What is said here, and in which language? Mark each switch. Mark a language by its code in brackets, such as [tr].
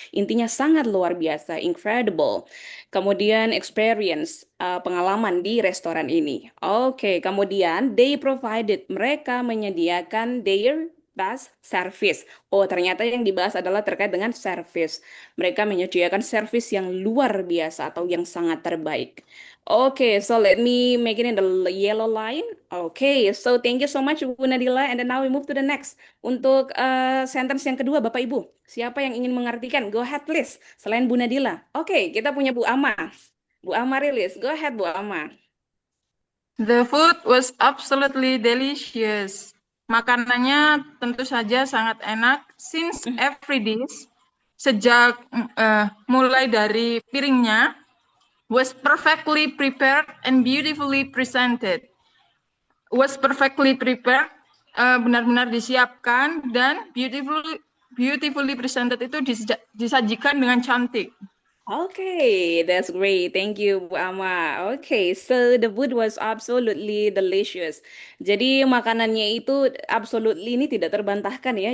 [id] Intinya sangat luar biasa, incredible. Kemudian experience, pengalaman di restoran ini. [en] Oke, kemudian they provided, [id] mereka menyediakan [en] their best service. [id] Oh, ternyata yang dibahas adalah terkait dengan service. Mereka menyediakan service yang luar biasa atau yang sangat terbaik. [en] Okay, so let me make it in the yellow line. Okay, so thank you so much Bu Nadila. And then now we move to the next. [id] Untuk sentence yang kedua, Bapak Ibu. Siapa yang ingin mengartikan? [en] Go ahead please. [id] Selain Bu Nadila. Oke, kita punya Bu Ama. Bu Ama rilis. Go ahead Bu Ama. [en] The food was absolutely delicious. [id] Makanannya tentu saja sangat enak. [en] Since every dish, [id] sejak mulai dari piringnya, [en] was perfectly prepared and beautifully presented. Was perfectly prepared, [id] benar-benar disiapkan dan [en] beautifully presented [id] itu disajikan dengan cantik. [en] Okay, that's great. Thank you, Bu Ama. Okay, so the food was absolutely delicious. [id] Jadi makanannya itu absolutely ini tidak terbantahkan ya.